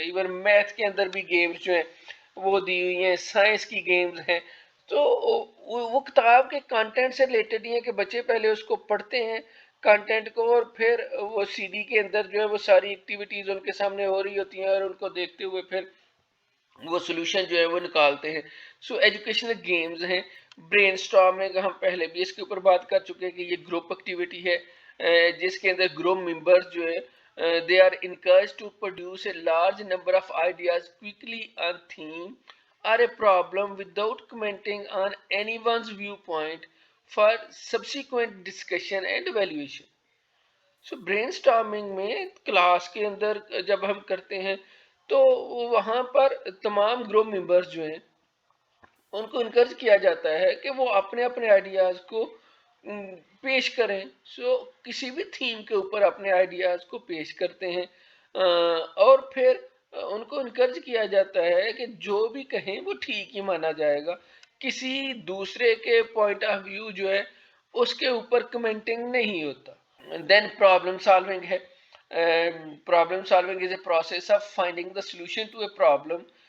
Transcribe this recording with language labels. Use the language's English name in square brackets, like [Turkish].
[Urdu] Even math کے اندر بھی games جو ہیں وہ دی ہوئی ہیں، سائنس کی گیمز ہیں. تو وہ کتاب کے کانٹینٹ سے ریلیٹڈ ہی ہیں کہ بچے پہلے اس کو پڑھتے ہیں کانٹینٹ کو اور پھر وہ سی ڈی کے اندر جو ہے وہ ساری ایکٹیویٹیز ان کے سامنے ہو رہی ہوتی ہیں اور ان کو دیکھتے ہوئے پھر وہ سلوشن جو ہے وہ نکالتے ہیں. سو ایجوکیشنل گیمز ہیں. برین اسٹارمنگ ہم پہلے بھی اس کے اوپر بات کر چکے ہیں کہ یہ گروپ ایکٹیویٹی ہے جس کے اندر گروپ ممبرز جو ہے [English] they are encouraged to produce a large number of ideas quickly on theme or a problem without commenting on anyone's viewpoint for subsequent discussion and evaluation. [Urdu] So brain storming میں class کے اندر جب ہم کرتے ہیں تو وہاں پر تمام گروپ ممبرز جو ہیں ان کو انکرج کیا جاتا ہے کہ وہ اپنے اپنے آئیڈیاز کو پیش کریں. سو کسی بھی تھیم کے اوپر اپنے آئیڈیاز کو پیش کرتے ہیں اور پھر ان کو انکرج کیا جاتا ہے کہ جو بھی کہیں وہ ٹھیک ہی مانا جائے گا. کسی دوسرے کے پوائنٹ آف ویو جو ہے اس کے اوپر کمنٹنگ نہیں ہوتا. [English] دین problem solving ہے. Problem solving is a process of finding the solution to a problem